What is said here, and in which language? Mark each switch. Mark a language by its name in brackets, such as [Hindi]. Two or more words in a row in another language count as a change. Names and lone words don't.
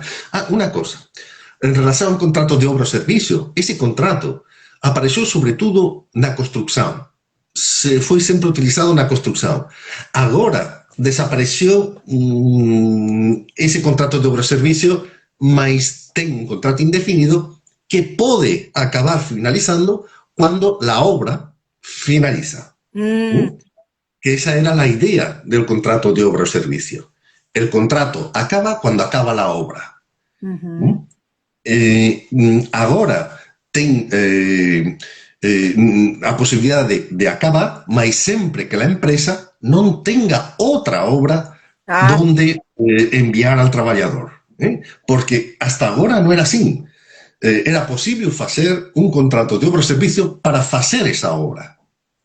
[Galician] Unha cosa, en relación ao contrato de obra ao servicio, ese contrato apareceu sobre todo na construcción. Foi sempre utilizado na construcción. Agora desapareceu ese contrato de obra ao servicio, mas ten un contrato indefinido que pode acabar finalizando [Spanish] cuando la obra finaliza. Que esa era la idea del contrato de obra o servicio. El contrato acaba cuando acaba la obra. [Galician] Agora ten a posibilidade de acabar, mas sempre que a empresa non tenga outra obra [Spanish] donde enviar al [Galician] traballador. Porque hasta agora non era así. Era posible facer un contrato de obra o servicio para facer esa obra.